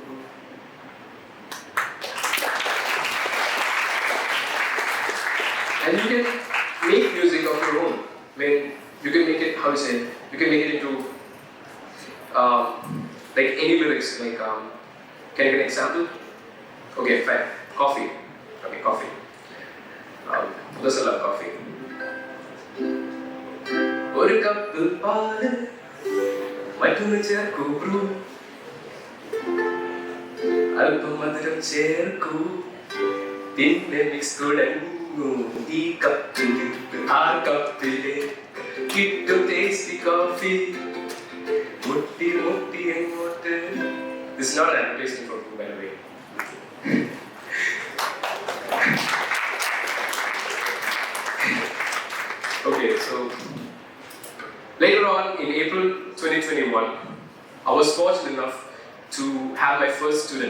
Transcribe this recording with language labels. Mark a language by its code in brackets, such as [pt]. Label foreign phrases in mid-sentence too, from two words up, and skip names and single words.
[en] And you can make music of your own. You can make it, you can make it into like any lyrics. Like, can you get an example? Okay, fine. Coffee. Okay, coffee. Those I love coffee. [ml] ഒരു കപ്പ് പാൽ മട്ടും ചേർക്ക് ബ്രൂ അല്പം മധുരം ചേർക്ക് പിന്നെ മിക്സ് തുടങ്ങൂ ഈ കപ്പിൽ ആ കപ്പിലെ കിട്ടും ടേസ്റ്റി കോഫി മുട്ടി മുട്ടി എങ്ങോട്ട്. [en] This is not an advertisement for food, by the way. Okay, so later on in April 2021, I was fortunate enough to have my first student.